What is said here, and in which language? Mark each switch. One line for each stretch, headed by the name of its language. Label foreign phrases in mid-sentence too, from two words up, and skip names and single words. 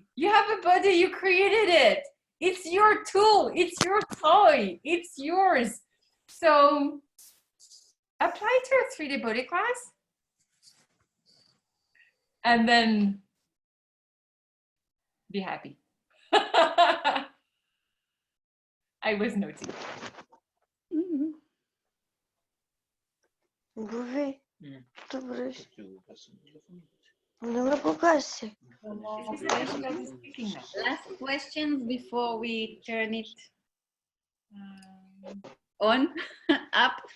English: You have a body, you created it. It's your tool, it's your toy, it's yours. So apply to a 3D body class, and then be happy. I was naughty.
Bulgarian: Говори. Добре. Не ме погаси.
English: Last questions before we turn it on, up.